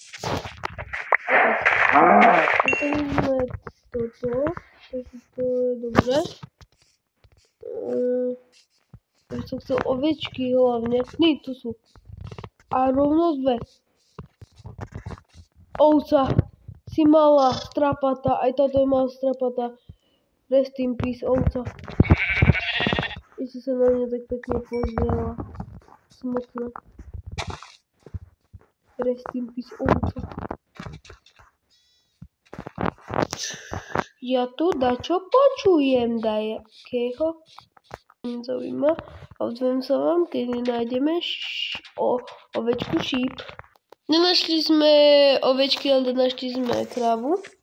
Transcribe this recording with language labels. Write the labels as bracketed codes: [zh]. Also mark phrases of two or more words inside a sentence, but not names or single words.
[sk] Zastavíme toto, takže to je dobré. Takže som chcel ovečky hlavne. Tu sú. A rovno 2. Ovca. Si malá, strapatá, aj táto je malá strapatá. [en] Rest in peace, [sk] ovca. Ešte sa na mňa tak pekne pozrela. Smutná. [en] Rest in peace, [sk] ovca. Ja tu dačo počujem dajakého. Zaujíma. A ozvem sa vám, keď nájdeme ovečku šíp. Nenašli sme ovečky, ale našli sme kravu.